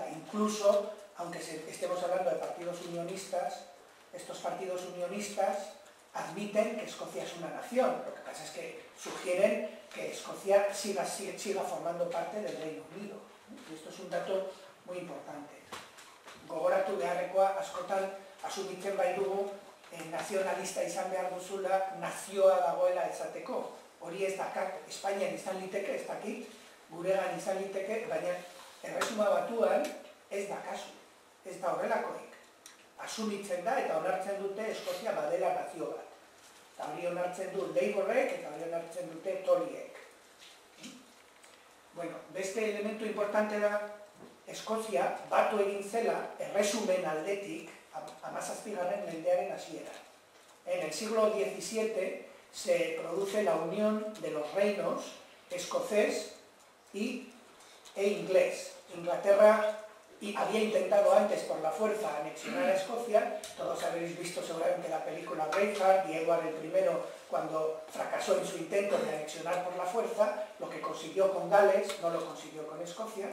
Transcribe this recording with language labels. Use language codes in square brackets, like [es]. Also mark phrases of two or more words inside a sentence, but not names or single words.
[es] Incluso, aunque estemos hablando de partidos unionistas, estos partidos unionistas admiten que Escocia es una nación. Lo que pasa es que sugieren que Escocia siga formando parte del Reino Unido. Y esto es un dato muy importante. [eu] Gogoratu beharrekoa askotan asumitzen baitugu nazionalista izan behar duzula nazioa dagoela esateko. Hori ez dakar Espainian izan liteke, ez dakit, guregan izan liteke, baina Erresuma Batuan ez da kasu, ez da horrelakorik. Asumitzen da eta onartzen dute Eskozia badela nazio bat. Eta hori onartzen du Labourrek eta hori onartzen dute Toryek. Bueno, beste [es] elemento importante [eu] da, Eskozia batu egin zela erresumen aldetik 17. mendearen hasiera. [es] En el siglo XVII se produce la unión de los reinos escocés e inglés. Inglaterra había intentado antes por la fuerza anexionar a Escocia. Todos habréis visto seguramente la película Braveheart, y Edward I, cuando fracasó en su intento de anexionar por la fuerza, lo que consiguió con Gales no lo consiguió con Escocia.